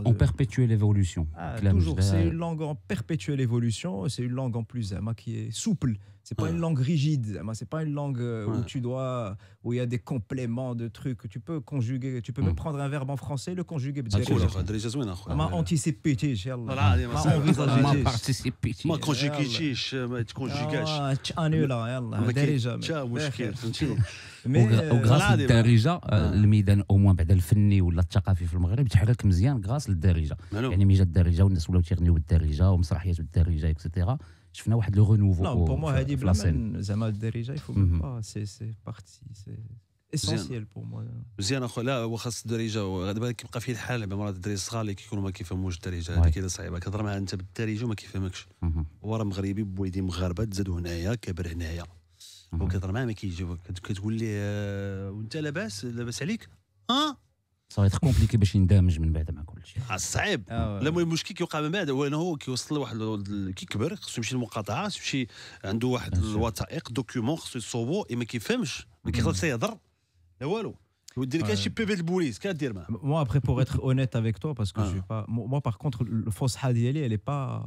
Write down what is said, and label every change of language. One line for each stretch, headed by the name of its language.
French: En perpétuelle évolution. Toujours, c'est une langue en perpétuelle évolution. C'est une langue en plus qui est souple. C'est pas une langue rigide. C'est pas une langue où il y a des compléments de trucs. Tu peux conjuguer. Tu peux même prendre un verbe en français, le conjuguer. Anticiper, ما participer.
Arabic: ما كونجيكيتيش ما تكونجيكاش. مشكل فهمتي. وغراس للدارجه الميدان او موان بعد الفني ولا الثقافي في المغرب تحرك مزيان غراس للدارجه. يعني ملي جات الدارجه والناس ولاو تيغنيو بالدارجه ومسرحيات بالدارجه اكسيتيرا شفنا واحد لو رونوفو.
French: Non, pour moi هذه بلا زعما الدارجه il faut même pas c'est parti c'est essentiel pour moi.
Arabic: مزيان اخو لا هو خاص الدارجه دابا كيبقى فيه الحال بعض الدراري الصغار اللي كيكونوا ما كيفهموش الدارجه هذيك اللي صعيبه كتهضر معاه انت بالدارجه وما كيفهمكش. هو راه مغربي بوالدين مغاربه تزادوا هنايا كبر هنايا وكتهضر معاه ما كيجاوبك كتقول ليه وانت لاباس عليك صافي تخ كومبليكي باش يندمج من بعد مع كل شيء. صعيب. لا المشكل كيوقع من بعد هو انه كيوصل لواحد كيكبر خصو يمشي للمقاطعه خصو يمشي عنده واحد الوثائق دوكيومون خصو يصوبو ما كيفهمش ما كيقدرش يهضر لا والو يدير لك شي بيبي البوليس كدير معاه.
French: Moi après pour être honnête avec toi parce que je suis pas moi par contre le Fosha ديالي elle est pas